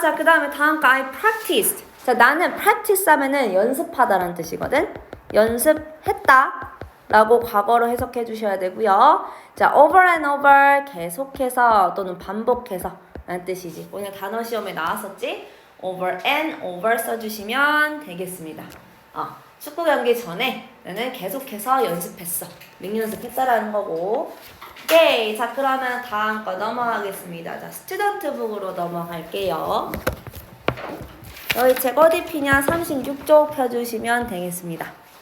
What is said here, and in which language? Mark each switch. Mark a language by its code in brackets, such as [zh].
[ko] 자, 그 다음에 다음 거 [en] I practiced. [ko] 자, 나는 practice 하면은 연습하다라는 뜻이거든. 연습했다 라고 과거로 해석해 주셔야 되고요. 자, [en] over and over [ko] 계속해서 또는 반복해서 라는 뜻이지. 오늘 단어 시험에 나왔었지? [en] over and over [ko] 써주시면 되겠습니다. 축구 경기 전에 나는 계속해서 연습했어. 맹연습했다라는 거고. 오케이. 자, 그러면 다음 거 넘어가겠습니다. 자, 스튜던트북으로 넘어갈게요. 여기 책 어디 피냐? 36쪽 펴주시면 되겠습니다.